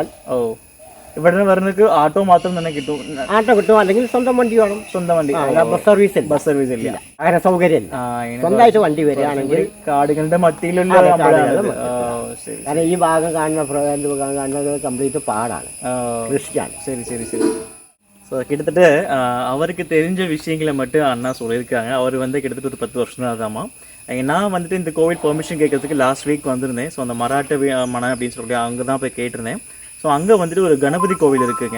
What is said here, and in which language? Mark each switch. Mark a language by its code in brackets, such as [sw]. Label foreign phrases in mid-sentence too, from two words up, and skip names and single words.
[ml] ഓ ഇവിടെ വരുന്നവർക്ക് ആട്ടോ മാത്രം തന്നെ കിട്ടും. ആട്ടോ കിട്ടും, അല്ലെങ്കിൽ സ്വന്തം വണ്ടി വേണം. സ്വന്തം വണ്ടി. ബസ് സർവീസ് ഇല്ല. ബസ് സർവീസ് ഇല്ല. അങ്ങനെ സൗകര്യം ഇല്ല. സ്വന്തമായിട്ട് വണ്ടി വരികയാണെങ്കിൽ കാടുകളുടെ മത്തിയിലുള്ള ശരി. കാരണം ഈ ഭാഗം കാണുന്നത് കംപ്ലീറ്റ് പാടാണ്, കൃഷിയാണ്. [ta] சரி சரி சரி. ஸோ கிட்டத்தட்ட அவருக்கு தெரிஞ்ச விஷயங்களை மட்டும் அண்ணா சொல்லியிருக்காங்க. அவர் வந்து கிட்டத்தட்ட ஒரு 10 வருஷம் தான் ஆகாமா. நான் வந்துட்டு இந்த கோவில் பெர்மிஷன் கேட்கறதுக்கு [en] last week [ta] வந்திருந்தேன். ஸோ அந்த மராட்ட மனை அப்படின்னு சொல்லி அங்கே தான் போய் கேட்டிருந்தேன். ஸோ அங்கே வந்துட்டு ஒரு கணபதி கோவில் இருக்குங்க.